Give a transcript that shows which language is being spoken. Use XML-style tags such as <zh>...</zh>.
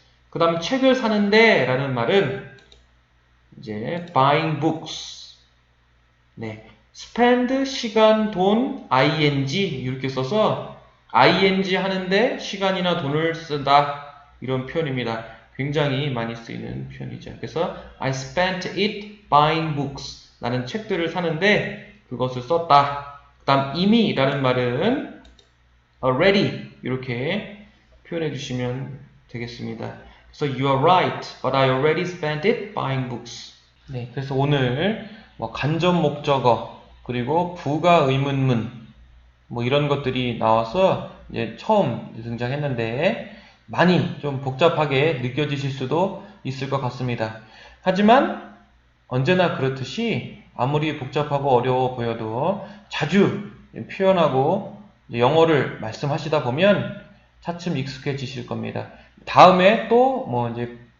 <ko>그 다음 책을 사는데 라는 말은 이제</ko> <en>buying books.</en> <ko>네. spend, 시간, 돈, ing 이렇게 써서 ing 하는데 시간이나 돈을 쓴다. 이런 표현입니다. 굉장히 많이 쓰이는 표현이죠. 그래서</ko> <en>I spent it buying books.</en> <ko>나는 책들을 사는데 그것을 썼다. 그 다음 이미 라는 말은 already 이렇게 표현해 주시면 되겠습니다. 그래서</ko> <en>you are right, but I already spent it buying books.</en> <ko>네, 그래서 오늘 간접 목적어 그리고 부가 의문문 이런 것들이 나와서 이제 처음 등장했는데 많이 좀 복잡하게 느껴지실 수도 있을 것 같습니다. 하지만 언제나 그렇듯이 아무리 복잡하고 어려워 보여도 자주 표현하고 영어를 말씀하시다 보면 차츰 익숙해지실 겁니다. 다음에 또 이제</ko>